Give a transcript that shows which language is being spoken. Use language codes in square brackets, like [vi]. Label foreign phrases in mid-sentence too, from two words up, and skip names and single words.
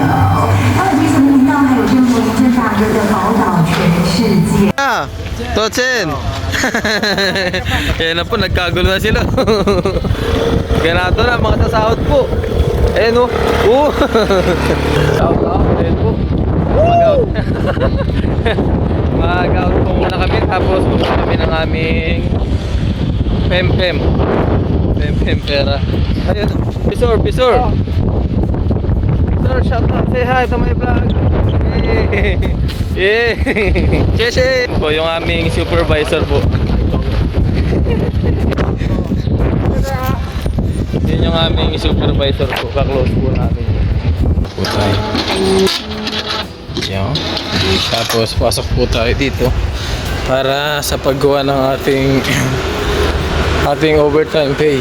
[zh] 还有这什么频道，还有郑国一郑大哥的宝岛全世界。 [tl] Tochen! Ayan na po, nagkagulo na sila. Ganado na, mga sasahod po. Ayan o. [en] Shout out, [tl] ayan po. Mag-out. Mag-out po muna kami, tapos pupunta kami ng aming Pem-pem pera. Ayun, Pisor. Pisor, [en] shout out, say hi to my vlog. Yeah! [tl] Cheche! Po yung aming supervisor po. Yun yung aming supervisor po. Ka-close po namin. Po tayo. Yan. Tapos pasok po tayo dito para sa paggawa ng ating [en] overtime pay.